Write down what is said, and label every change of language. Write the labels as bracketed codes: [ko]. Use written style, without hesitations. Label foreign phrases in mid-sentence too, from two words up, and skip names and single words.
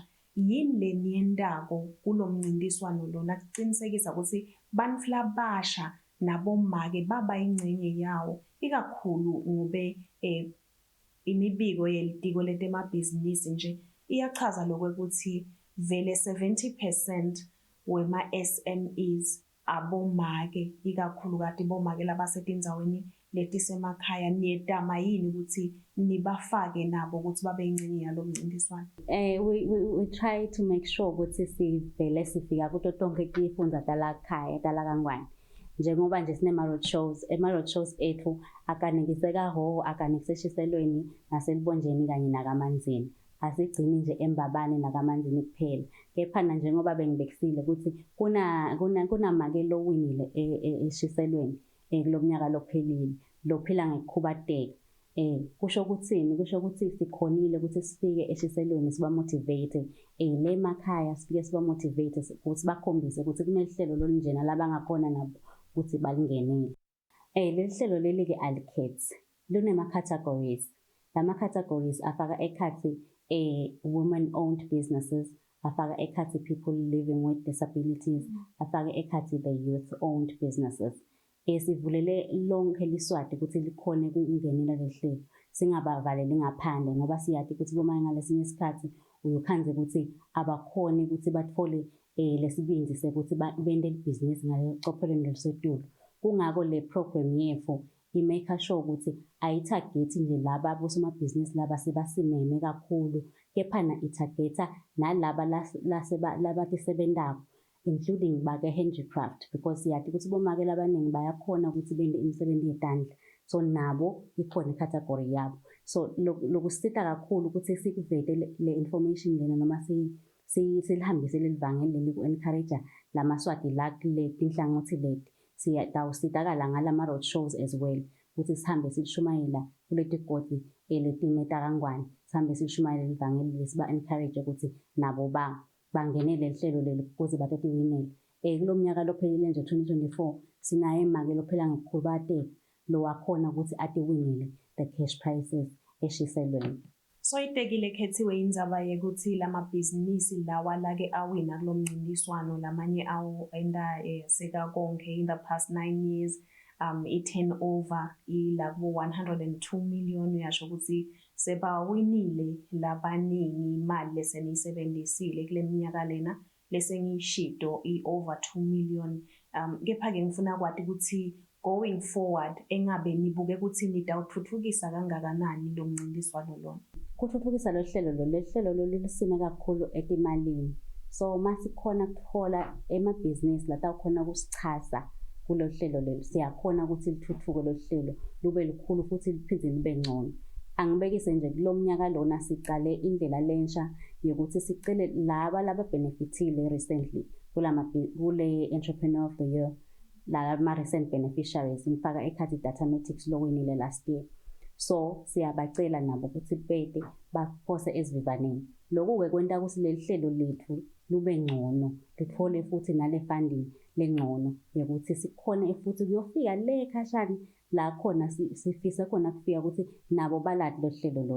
[ss] Yini le niyendako kulomncintiswano lona kuqinisekisa ukuthi bamfla abasha nabomake baba ingcenye yawo, ikakhulu ngobe imibiko yelitiko letemabhizinisi nje iyachaza lokho ukuthi vele 70% wema SMEs abomake ikakhulukazi bomake labasetindzaweni letisemakhaya niyetama yini ukuthi nibafake nabo ukuthi babe yingxenye yalo mncintiswano? [en] We try to make sure [ss] ukuthi sivele sifika kuto tonke tifundza talakhaya talaKangwane. Njengoba nje sinema-road shows, ema-road shows ethu akanikiseka ho akanikiseshiselweni naselibonjeni kanye nakamanzini. Asigcini nje embabane nakamanzini kuphela. Kephana njengoba bengibekisile ukuthi kunamake lowinile eshiselweni kulomnyaka lophelile lophila ngekukhubateka. Kusho ukuthini? Kusho ukuthi sikhonile ukuthi sifike eshiselweni sibamotivate le makhaya sifike sibamotivate ukuthi bakhombise ukuthi kunelihlelo lolinjena labangakhona nabo ukuthi balingenele. Leli hlelo leli-ke alikhethi, lunema-categories. Lama-categories afaka ekhathi [en] women-owned businesses, [ss] afaka ekhathi [en] people living with disabilities, [ss] afaka ekhathi [en] the youth-owned businesses. [ss] Sivulele lonke liswati ukuthi likhone ukungenela leli hlelo. Singabavaleli ngaphandle ngoba siyathi ukuthi boma ngalesinye isikhathi uyokhanze ukuthi abakhoni ukuthi bathole lesibindi sekuthi bende ibhizinisi ngacophelweni lelisetulu. Kungako le program yethu i-make sure ukuthi ayi-target nje laba bosomabhizinisi laba sebasimeme kakhulu, kephana i-targeta nalaba labatisebentako, including bake-handicraft, because siyathi ukuthi bomake labaningi bayakhona ukuthi bende imisebenzi yetandla. So nabo ikhona i-category yabo. So lokusita kakhulu ukuthi sikuvete le information lena noma silihambise leli vangeli leli ku-encourage lamaswati la kule tinhlangothi leti. Siyasitakala ngalama-road shows [en] as well [ss] ukuthi sihambe silishumayela kuleti godi letine taKangwane, sihambe silishumayela leli vangeli siba-encourage ukuthi nabo bangenele lihlelo leli ukuze batatiwinele. Kulo mnyaka lophelile nje 2024 sinaye imake lophela ngekukhubateka lo wakhona ukuthi atiwinele [en] the cash prizes [ss] eshiselweni. So itekile khethiwe indzaba yekuthi lamabhizinisi lawa lake awina kulo mncintiswano lamanye awo enda seka konke [en] in the past 9 years [ss] i-turnover ila ku 102 million. Uyasho ukuthi sebawinile labaningi imali leseniyisebenzisile kule minyaka lena lesengiyishido i-over 2 million. Kepha-ke ngifuna kwathi ukuthi [en] going forward [ss] engabe nibuke ukuthi nitawuthuthukisa kangakanani lo mncintiswano lona? Kuthuthukisa lo hlelo lolu lusime kakhulu etimalini. So masikhona kuthola emabhizinisi latawukhona ukusichaza kulo hlelo lelu, siyakhona ukuthi lithuthuke lo hlelo lube likhulu futhi liphinde libe ngcono. Angibekise nje kulo mnyaka lona sicale indlela lensha yokuthi sicele laba benefitile recently kule Entrepreneur of the Year, lama [en] recent beneficiaries [ss] ngifaka ekhathi Datamatics lowinile [en] last year. [ss] So siyabacela nabo ukuthi bede baphose esivivaneni. Lokhu-ke kwenta ukuthi leli hlelo lethu lube ngcono, lithole futhi nale funding lengcono yokuthi sikhone futhi kuyofika le khashani la khona sifisa khona kufika ukuthi nabo balati lo hlelo lolo.